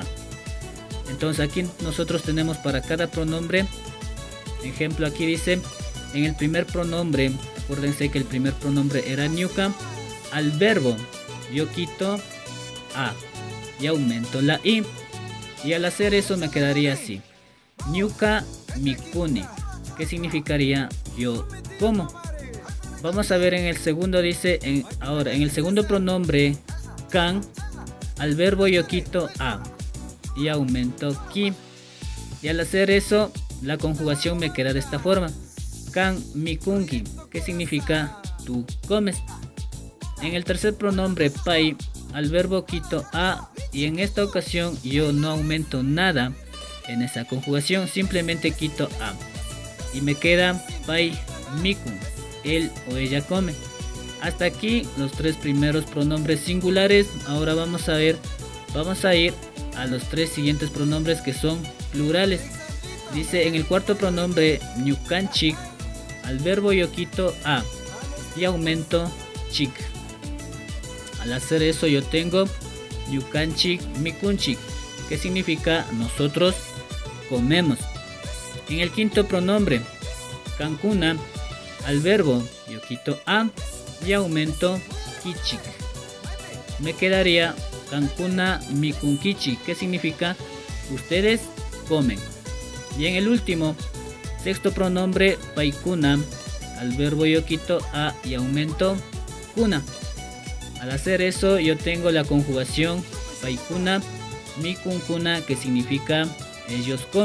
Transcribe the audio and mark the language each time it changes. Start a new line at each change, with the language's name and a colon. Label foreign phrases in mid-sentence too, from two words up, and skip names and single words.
Spanish: Entonces aquí nosotros tenemos para cada pronombre, ejemplo aquí dice, en el primer pronombre, acuérdense que el primer pronombre era ñuka, al verbo yo quito a y aumento la i. Y al hacer eso me quedaría así:
Quechua: ñuka mikuni,
Spanish: que significaría yo como. Vamos a ver en el segundo, dice, ahora en el segundo pronombre kan, al verbo yo quito a y aumento ki. Y al hacer eso, la conjugación me queda de esta forma:
Quechua: kan mikunki,
Spanish: que significa tú comes. En el tercer pronombre pai, al verbo quito a, y en esta ocasión yo no aumento nada en esa conjugación, simplemente quito a y me queda
Quechua: pai mikun,
Spanish: él o ella come. Hasta aquí los 3 primeros pronombres singulares. Ahora vamos a ir a los 3 siguientes pronombres que son plurales. Dice en el cuarto pronombre ñukanchik, al verbo yo quito a y aumento chik. Al hacer eso yo tengo
Quechua: ñukanchik mikunchik,
Spanish: que significa nosotros comemos. En el quinto pronombre kankuna, al verbo yo quito a y aumento kichik. Me quedaría
Quechua: kankuna mikunkichik,
Spanish: que significa ustedes comen. Y en el último, sexto pronombre paikuna, al verbo yo quito a y aumento kuna. Al hacer eso yo tengo la conjugación
Quechua: paikuna mikunkuna,
Spanish: que significa ellos comen.